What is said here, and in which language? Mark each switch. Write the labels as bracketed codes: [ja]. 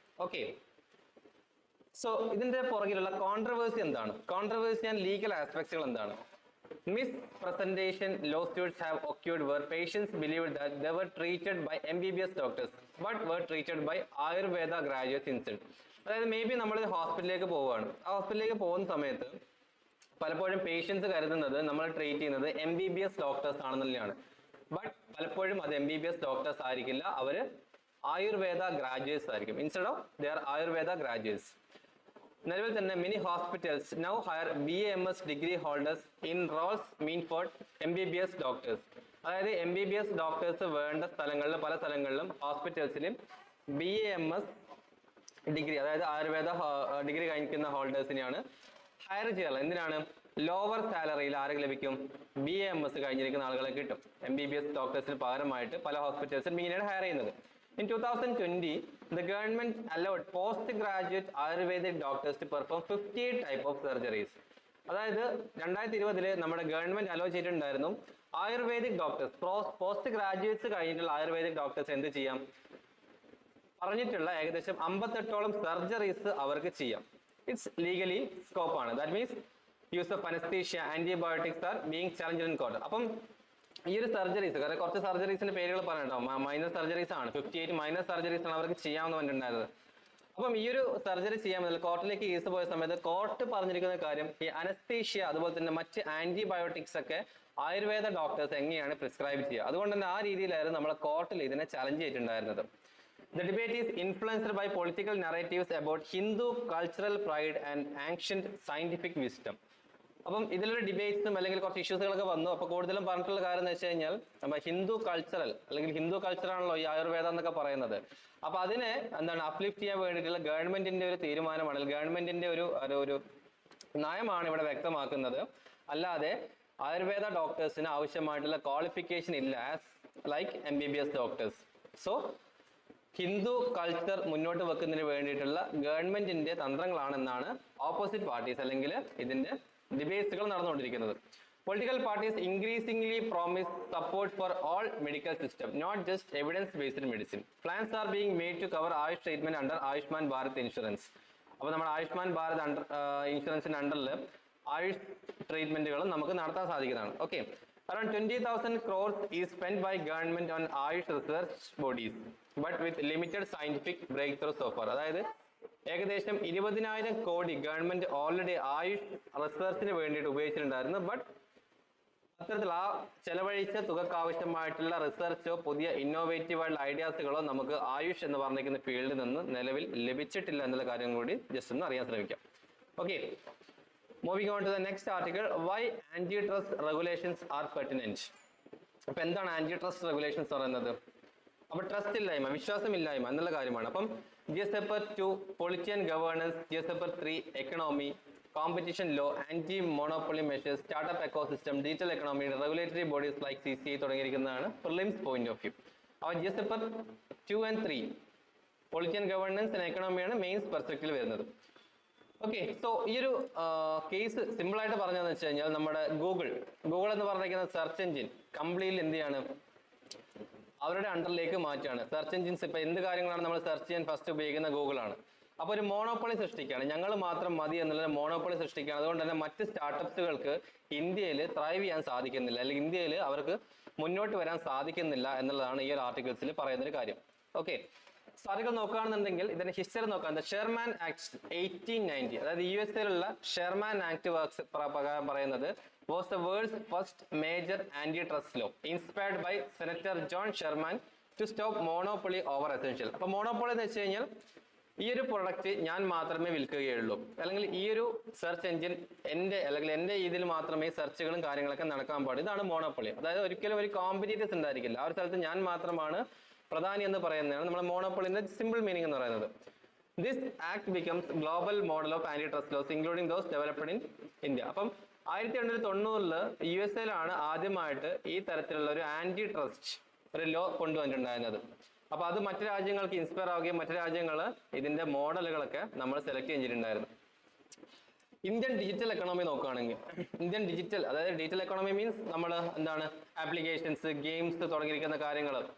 [ml] Okay, so ഇതിന്റെ പുറകിലുള്ള controversy എന്താണ്, കോൺട്രവേഴ്സി ആൻഡ് ലീഗൽ ആസ്പെക്ട്സുകൾ എന്താണ്? [en] Mispresentation lawsuits have occurred where patients believed that they were treated by MBBS doctors but were treated by Ayurveda graduates instead. [ml] അതായത് [en] maybe [ml] നമ്മൾ ഹോസ്പിറ്റലിലേക്ക് പോവുകയാണ്. ആ ഹോസ്പിറ്റലിലേക്ക് പോകുന്ന സമയത്ത് പലപ്പോഴും പേഷ്യൻസ് കരുതുന്നത് നമ്മൾ ട്രീറ്റ് ചെയ്യുന്നത് MBBS ഡോക്ടേഴ്സ് ആണെന്നുള്ളതാണ്. ബട്ട് പലപ്പോഴും അത് MBBS ഡോക്ടേഴ്സ് ആയിരിക്കില്ല, അവർ ആയുർവേദ ഗ്രാജുവേറ്റ്സ് ആയിരിക്കും. [en] Instead of they are Ayurveda graduates. [ml] നിലവിൽ തന്നെ [en] Many hospitals now hire BAMS degree holders in roles mean for MBBS doctors. [ml] അതായത് MBBS ഡോക്ടേഴ്സ് വേണ്ട സ്ഥലങ്ങളിലും പല സ്ഥലങ്ങളിലും ഹോസ്പിറ്റൽസിലും BAMS ഡിഗ്രി അതായത് ആയുർവേദ ഡിഗ്രി കഴിഞ്ഞിരിക്കുന്ന ഹോൾഡേഴ്സിനെയാണ് ഹയർ ചെയ്യാറുള്ളത്. എന്തിനാണ്? ലോവർ സാലറിയിൽ ആർക്ക് ലഭിക്കും? BAMS കഴിഞ്ഞിരിക്കുന്ന ആളുകളെ കിട്ടും. MBBS ഡോക്ടേഴ്സിന് പകരമായിട്ട് പല ഹോസ്പിറ്റൽസിലും ഇങ്ങനെയാണ് ഹയർ ചെയ്യുന്നത്. [en] In 2020, the government allowed postgraduate Ayurvedic doctors to perform 58 type of surgeries. [ml] അതായത് 2020 നമ്മുടെ ഗവൺമെന്റ് അലോ ചെയ്തിട്ടുണ്ടായിരുന്നു ആയുർവേദിക് ഡോക്ടേഴ്സ് പോസ്റ്റ് ഗ്രാജുവേറ്റ്സ് കഴിഞ്ഞിട്ടുള്ള ആയുർവേദിക് ഡോക്ടേഴ്സ് എന്ത് ചെയ്യാം, പറഞ്ഞിട്ടുള്ള ഏകദേശം 58ഓളം സർജറീസ് അവർക്ക് ചെയ്യാം. [en] It's legally scope ആണ്. That means use of anaesthesia, antibiotics are being challenged in court. [ml] അപ്പം ഈ ഒരു സർജറീസ്, കാരണം കുറച്ച് സർജറീസിന്റെ പേരുകൾ പറഞ്ഞിട്ടോ, മൈനർ സർജറീസ് ആണ്, 58 മൈനർ സർജറീസ് ആണ് അവർക്ക് ചെയ്യാമെന്ന് പറഞ്ഞിട്ടുണ്ടായിരുന്നത്. അപ്പം ഈ ഒരു സർജറി ചെയ്യാമെന്നുള്ള കോർട്ടിലേക്ക് കേസ് പോയ സമയത്ത് കോർട്ട് പറഞ്ഞിരിക്കുന്ന കാര്യം ഈ അനസ്തീഷ്യ അതുപോലെ തന്നെ മറ്റ് ആന്റിബയോട്ടിക്സ് ഒക്കെ ആയുർവേദ ഡോക്ടേഴ്സ് എങ്ങനെയാണ് പ്രിസ്ക്രൈബ് ചെയ്യുക. അതുകൊണ്ട് തന്നെ ആ രീതിയിലായിരുന്നു നമ്മളെ കോർട്ടിൽ ഇതിനെ ചലഞ്ച് ചെയ്തിട്ടുണ്ടായിരുന്നത്. [en] The debate is influenced by political narratives about Hindu cultural pride and ancient scientific wisdom. [ml] അപ്പം ഇതിലൊരു ഡിബേറ്റ്സും അല്ലെങ്കിൽ കുറച്ച് ഇഷ്യൂസുകളൊക്കെ വന്നു. അപ്പോൾ കൂടുതലും പറഞ്ഞിട്ടുള്ള കാര്യം എന്ന് വെച്ച് കഴിഞ്ഞാൽ നമ്മൾ ഹിന്ദു കൾച്ചറൽ അല്ലെങ്കിൽ ഹിന്ദു കൾച്ചറാണല്ലോ ഈ ആയുർവേദം എന്നൊക്കെ പറയുന്നത്. അപ്പൊ അതിനെ അപ്ലിഫ്റ്റ് ചെയ്യാൻ വേണ്ടിയിട്ടുള്ള ഗവൺമെന്റിന്റെ ഒരു തീരുമാനമാണ്, ഗവൺമെന്റിന്റെ ഒരു നയമാണ് ഇവിടെ വ്യക്തമാക്കുന്നത്. അല്ലാതെ ആയുർവേദ ഡോക്ടേഴ്സിന് ആവശ്യമായിട്ടുള്ള ക്വാളിഫിക്കേഷൻ ഇല്ല [en] As like MBBS doctors. [ml] So Hindu culture മുന്നോട്ട് വെക്കുന്നതിന് വേണ്ടിയിട്ടുള്ള ഗവൺമെന്റിന്റെ തന്ത്രങ്ങളാണെന്നാണ് ഓപ്പോസിറ്റ് പാർട്ടീസ് അല്ലെങ്കിൽ ഇതിന്റെ ഡിബേറ്റ്സുകൾ നടന്നുകൊണ്ടിരിക്കുന്നത്. [en] Political parties increasingly promise support for all medical system, not just evidence-based medicine. Plans are being made to cover Ayush treatment under Ayushman Bharat Insurance. [ml] അപ്പോൾ നമ്മുടെ ആയുഷ്മാൻ ഭാരത് ഇൻഷുറൻസിന്റെ അണ്ടറിൽ ആയുഷ് ട്രീറ്റ്മെന്റുകളും നമുക്ക് നടത്താൻ സാധിക്കുന്നതാണ്. Okay, [en] Around 20,000 crores is spent by government on Ayush research bodies, but with limited scientific breakthrough so far. [ml] അതായത് ഏകദേശം 20,000 കോടി government already Ayush റിസർച്ചിന് വേണ്ടിയിട്ട് ഉപയോഗിച്ചിട്ടുണ്ടായിരുന്നു. ബട്ട് അത്തരത്തിൽ ആ ചെലവഴിച്ച തുകക്ക് ആവശ്യമായിട്ടുള്ള റിസർച്ചോ പുതിയ ഇന്നോവേറ്റീവ് ആയിട്ടുള്ള ഐഡിയാസുകളോ നമുക്ക് ആയുഷ് എന്ന് പറഞ്ഞിരിക്കുന്ന ഫീൽഡിൽ നിന്ന് നിലവിൽ ലഭിച്ചിട്ടില്ല എന്നുള്ള കാര്യം കൂടി ജസ്റ്റ് ഒന്ന് അറിയാൻ ശ്രമിക്കാം. [en] Okay, moving on to the next article, why anti trust regulations are pertinent. [ml] അപ്പൊ എന്താണ് ആന്റി ട്രസ്റ്റ് റെഗുലേഷൻസ് പറയുന്നത്? അപ്പൊ ട്രസ്റ്റ് ഇല്ലായ്മ, വിശ്വാസമില്ലായ്മ എന്നുള്ള കാര്യമാണ്. [en] അപ്പം GS Paper 2 Polity and Governance, GS Paper 3 Economy, Competition Law, Anti-Monopoly Measures, Startup Ecosystem, Digital Economy, Regulatory Bodies like CCI [ml] തുടങ്ങിയിരിക്കുന്നതാണ് [en] Prelims point of view. അപ്പോൾ GS Paper 2 and 3 Polity and Governance and Economy [ml] ആണ് [en] mains പെർസ്പെക്റ്റീവിൽ [ml] വരുന്നത്. Okay, so ഈ ഒരു case simple ആയിട്ട് പറഞ്ഞതെന്ന് വെച്ച് കഴിഞ്ഞാൽ നമ്മുടെ ഗൂഗിൾ എന്ന് പറഞ്ഞിരിക്കുന്ന സെർച്ച് എഞ്ചിൻ കംപ്ലീറ്റ്ലി എന്ത് ചെയ്യാണ്, അവരുടെ അണ്ടറിലേക്ക് മാറ്റുകയാണ്. സെർച്ച് എഞ്ചിൻസ് ഇപ്പൊ എന്ത് കാര്യങ്ങളാണ് നമ്മൾ സെർച്ച് ചെയ്യാൻ ഫസ്റ്റ് ഉപയോഗിക്കുന്ന ഗൂഗിൾ ആണ്. അപ്പൊ ഒരു മോണോപ്പൊളി സൃഷ്ടിക്കുകയാണ്, ഞങ്ങൾ മാത്രം മതി എന്നുള്ള മോണോപ്പൊളി സൃഷ്ടിക്കുകയാണ്. അതുകൊണ്ട് തന്നെ മറ്റ് സ്റ്റാർട്ടപ്സുകൾക്ക് ഇന്ത്യയിൽ ത്രൈവ് ചെയ്യാൻ സാധിക്കുന്നില്ല, അല്ലെങ്കിൽ ഇന്ത്യയിൽ അവർക്ക് മുന്നോട്ട് വരാൻ സാധിക്കുന്നില്ല എന്നുള്ളതാണ് ഈ ഒരു ആർട്ടിക്കിൾസിൽ പറയുന്ന ഒരു കാര്യം. ഓക്കെ, ആർട്ടിക്കിൾ നോക്കുകയാണെന്നുണ്ടെങ്കിൽ ഇതിന്റെ ഹിസ്റ്ററി നോക്കാം. ഷെർമാൻ ആക്ട് 1890, അതായത് USA ഷെർമാൻ ആക്ട് വർക്ക്സ് പ്രകാരം പറയുന്നത് [en] was the world's first major antitrust law inspired by Senator John Sherman to stop monopoly over essential. [ml] അപ്പോൾ മോണോപ്പൊളി എന്ന് വെച്ച് കഴിഞ്ഞാൽ ഈ ഒരു പ്രൊഡക്റ്റ് ഞാൻ മാത്രമേ വിൽക്കുകയുള്ളൂ, അല്ലെങ്കിൽ ഈ ഒരു സെർച്ച് എഞ്ചിൻ എൻ്റെ ഇതിൽ മാത്രമേ സെർച്ചുകളും കാര്യങ്ങളൊക്കെ നടക്കാൻ പാടും. ഇതാണ് മോണോപ്പൊളി. അതായത് ഒരിക്കലും ഒരു കോമ്പറ്റീറ്റേഴ്സ് ഉണ്ടായിരിക്കില്ല, ആ ഒരു സ്ഥലത്ത് ഞാൻ മാത്രമാണ് പ്രധാനി എന്ന് പറയുന്നതാണ് നമ്മുടെ മോണോപ്പൊളിന്റെ സിമ്പിൾ മീനിങ് എന്ന് പറയുന്നത്. [en] This act becomes global model of antitrust laws including those developed in India. [ml] അപ്പം 1890 USA ആദ്യമായിട്ട് ഈ തരത്തിലുള്ള ഒരു ആന്റി ട്രസ്റ്റ് ഒരു ലോ കൊണ്ടുവന്നിട്ടുണ്ടായിരുന്നത്. അപ്പൊ അത് മറ്റു രാജ്യങ്ങൾക്ക് ഇൻസ്പയർ ആവുകയും മറ്റു രാജ്യങ്ങൾ ഇതിന്റെ മോഡലുകളൊക്കെ നമ്മൾ സെലക്ട് ചെയ്തിട്ടുണ്ടായിരുന്നു. ഇന്ത്യൻ ഡിജിറ്റൽ എക്കണോമി നോക്കുകയാണെങ്കിൽ ഇന്ത്യൻ ഡിജിറ്റൽ, അതായത് ഡിജിറ്റൽ എക്കണോമി മീൻസ് നമ്മൾ എന്താണ് ആപ്ലിക്കേഷൻസ്, ഗെയിംസ് തുടങ്ങിയിരിക്കുന്ന കാര്യങ്ങൾ.